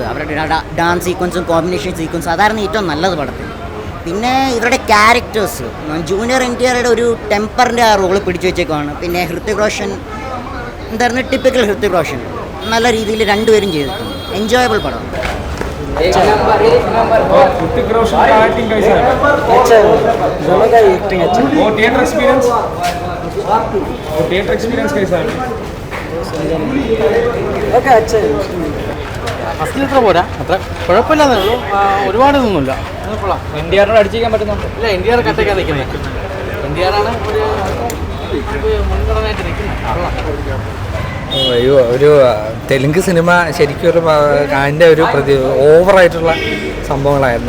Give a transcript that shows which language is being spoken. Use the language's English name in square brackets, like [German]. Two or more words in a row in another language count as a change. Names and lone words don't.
[Malayalam] അവരുടെ [English] dance sequence combination sequence [Malayalam] അതായിരുന്നു ഏറ്റവും നല്ലത് പടത്തിൽ. പിന്നെ ഇവരുടെ ക്യാരക്ടേഴ്സ്, ജൂനിയർ NTRയുടെ ഒരു ടെമ്പറിൻ്റെ ആ റോള് പിടിച്ചു വെച്ചേക്കുവാണ്. പിന്നെ ഹൃതിക് റോഷൻ എന്തായിരുന്നു, ടിപ്പിക്കൽ ഹൃതിക് റോഷൻ നല്ല രീതിയിൽ രണ്ടുപേരും ചെയ്തിട്ടുണ്ട്. എൻജോയബിൾ പടം. [Hindi] ऋतिक रोशन का एक्टिंग कैसा है? अच्छा है, दोनों का एक्टिंग अच्छा है। वो [English] theatre experience [Hindi] कैसा है? ഓക്കെ अच्छा है। [Malayalam] ഫസ്റ്റിൽ ഇത്ര പോരാ, അത്ര കുഴപ്പമില്ലാന്നേ ഉള്ളൂ. ഒരുപാടൊന്നുമില്ല. NTR അടിച്ചിരിക്കാൻ പറ്റുന്നുണ്ട്. ഇല്ല, NTR കട്ടൊക്കെ നിൽക്കുന്നത്. NTR ആണ് ഒരു മുൻഗണനയായിട്ട് നിൽക്കുന്നത്. ഒരു തെലുങ്ക് സിനിമ ശരിക്കും ഒരു അതിൻ്റെ ഒരു ഓവറായിട്ടുള്ള സംഭവങ്ങളായിരുന്നു.